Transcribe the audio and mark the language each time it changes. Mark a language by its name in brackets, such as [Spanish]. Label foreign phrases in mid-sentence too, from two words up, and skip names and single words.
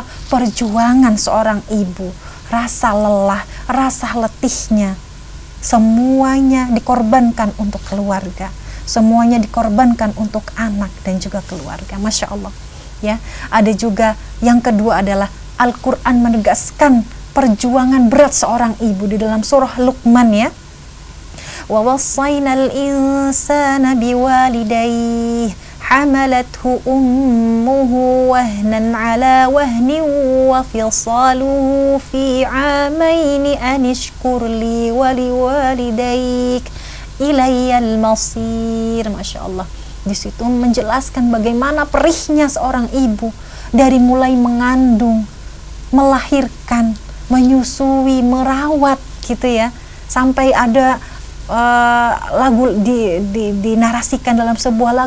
[Indonesian] Perjuangan seorang ibu, rasa lelah, rasa letihnya, semuanya dikorbankan untuk keluarga, semuanya dikorbankan untuk anak dan juga keluarga. [Arabic] ما شاء الله. [Indonesian] Ya, ada juga yang kedua adalah Al-Quran menegaskan perjuangan berat seorang ibu di dalam surah Luqman, ya. [Arabic] ووصينا الإنسان بوالديه حملته أمه وهنا على وهن وفصاله في عامين أن اشكر لي ولوالديك إلي المصير. ما شاء الله. [Indonesian] Di situ menjelaskan bagaimana perihnya seorang ibu dari mulai mengandung, melahirkan, menyusui, merawat, gitu ya, sampai ada lagu dinarasikan dalam sebuah lagu.